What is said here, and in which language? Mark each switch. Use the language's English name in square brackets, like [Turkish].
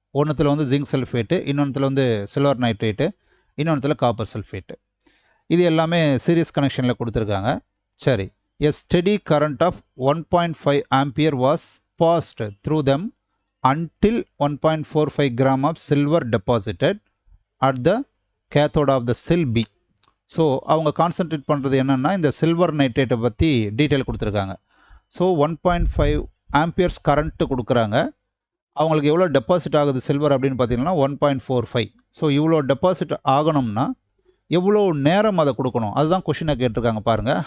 [Tamil] ஒன்றுத்தில் வந்து zinc sulphate, இன்னொன்றுத்தில் வந்து silver nitrate, இன்னொன்றுத்தில் copper sulphate. இது எல்லாமே சீரியஸ் கனெக்ஷனில் கொடுத்துருக்காங்க. [English] சரி, a steady current of 1.5 ampere was passed through them until 1.45 gram of silver deposited at the cathode of the cell B. [Tamil] So அவங்க concentrate பண்ணுறது என்னென்னா இந்த சில்வர் நைட்ரேட்டை பற்றி டீட்டெயில் கொடுத்துருக்காங்க. ஸோ 1.5 ஆம்பியர்ஸ் கரண்ட்டு கொடுக்குறாங்க. அவங்களுக்கு எவ்வளோ டெபாசிட் ஆகுது சில்வர் அப்படின்னு பார்த்தீங்கன்னா 1.45. ஸோ இவ்வளோ டெபாசிட் ஆகணும்னா எவ்வளோ நேரம் அதை கொடுக்கணும், அதுதான் கொஷினை கேட்டிருக்காங்க பாருங்கள்.